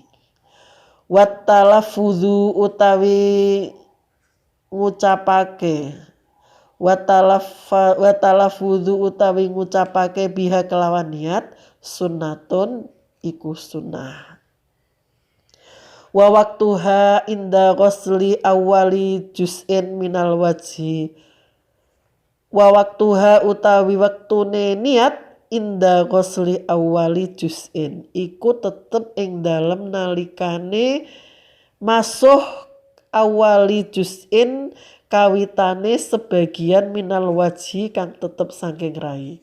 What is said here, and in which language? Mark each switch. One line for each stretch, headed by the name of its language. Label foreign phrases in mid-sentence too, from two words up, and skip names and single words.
Arabic: Wat talaffuzu
Javanese: utawi ngucapake,
Arabic: wa talaffuzu
Javanese: utawi ngucapake biha kelawan niat, sunnatun iku sunnah.
Arabic: Wa waktuha inda ghusli awali juz'in minal wajhi. Wa waktuha
Javanese: utawi waktune niat
Arabic: inda ghusli awali juz'in
Javanese: iku tetep ing dalem nalikane masuh
Arabic: awali juz'in
Javanese: kawitane sebagian
Arabic: minal wajhi
Javanese: kang tetep saking rai.